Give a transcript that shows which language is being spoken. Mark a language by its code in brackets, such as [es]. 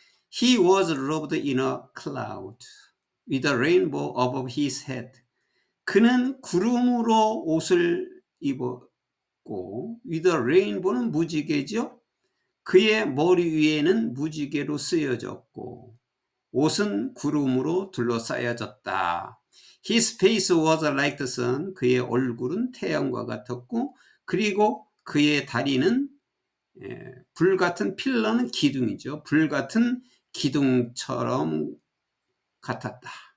[en] He was robed in a cloud with a rainbow above his head. [ko] 그는 구름으로 옷을 입었고, [en] with a rainbow [ko] 는 무지개죠. 그의 머리 위에는 무지개로 쓰여졌고 옷은 구름으로 둘러싸여졌다. [en] His face was like the sun. [ko] 그의 얼굴은 태양과 같았고, 그리고 그의 다리는 불같은 필러는 기둥이죠. 불같은 기둥처럼 같았다.